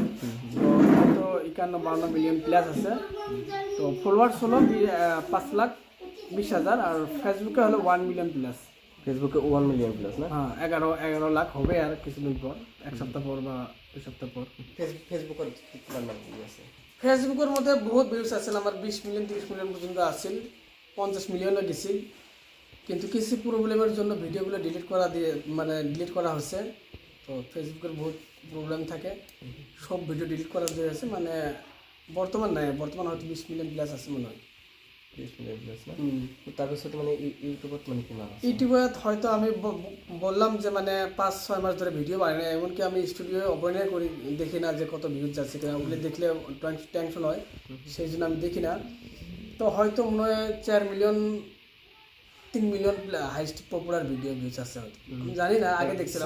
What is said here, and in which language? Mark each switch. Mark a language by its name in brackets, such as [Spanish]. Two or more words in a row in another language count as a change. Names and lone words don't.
[Bangla] তো 51-52 মিলিয়ন প্লাস আছে। তো ফলোয়ার্স হলো 5,20,000, আর ফেসবুকে হলো 1 মিলিয়ন প্লাস। ফেসবুকে 1 মিলিয়ন প্লাস না? হ্যাঁ, 11 লাখ হবে আর কিছুদিন পর, এক সপ্তাহ পর বা 2 সপ্তাহ পর। ফেসবুকের কিমান নাম আছে? ফেসবুকের মধ্যে বহুত ভিউজ আছিল আমার, 20 মিলিয়ন 30 মিলিয়ন পর্যন্ত আছিল, 50 মিলিয়নও গেছিল। কিন্তু কিছু প্রবলেমের জন্য ভিডিওগুলো ডিলিট করা হচ্ছে। তো ফেসবুকের বহুত প্রবলেম থাকে, সব ভিডিও ডিলিট করা হয়েছে। মানে বর্তমান হয়তো 20 মিলিয়ন প্লাস আছে মনে হয়। 20 মিলিয়ন প্লাস না? [Assamese] তারপিছত মানে ইউটিউবত মানে কিমান আছে? [Bangla] ইউটিউবত হয়তো আমি বললাম যে মানে 5-6 মাস ধরে ভিডিও বানাই না, এমনকি আমি স্টুডিও অভিনয় করি, দেখি না যে কত ভিউজ যাচ্ছে কিনা। ওগুলো দেখলে টেনশন হয়, সেই জন্য আমি দেখি না। তো হয়তো মনে হয় 4 মিলিয়ন 3 মিলিয়ন [English] highest popular video views [Bangla] আছে হয়তো, আমি জানি না, আগে দেখছিলাম।